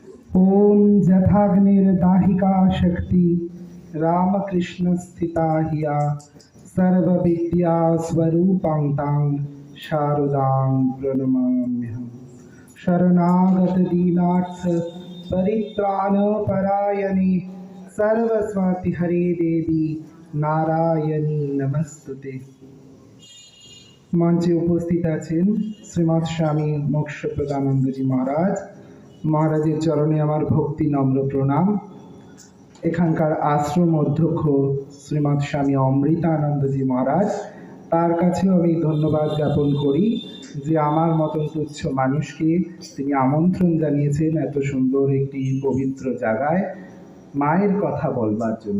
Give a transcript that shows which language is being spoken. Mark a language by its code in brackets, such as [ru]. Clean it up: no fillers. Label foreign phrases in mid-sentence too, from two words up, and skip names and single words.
[sa] ओम जथाग्निर्दाहिका शक्ति रामकृष्ण स्थिता हिया सर्वविद्या स्वरूपां तां शारदां प्रणमाम्यहम्। शरणागत दीनार्थ परित्राण परायणे सर्वस्वाति हरे देवी नारायणी नमस्तुते। [bn] মঞ্চে উপস্থিত आছেন শ্রীমৎ স্বামী মোক্ষপ্রদানন্দজি মহারাজ। মহারাজের চরণে আমার ভক্তি নম্র প্রণাম। এখানকার আশ্রম অধ্যক্ষ শ্রীমৎ স্বামী অমৃতানন্দজি মহারাজ, তার কাছেও আমি ধন্যবাদ জ্ঞাপন করি যে আমার মতন তুচ্ছ মানুষকে তিনি আমন্ত্রণ জানিয়েছেন এত সুন্দর একটি পবিত্র জায়গায় মায়ের কথা বলবার জন্য।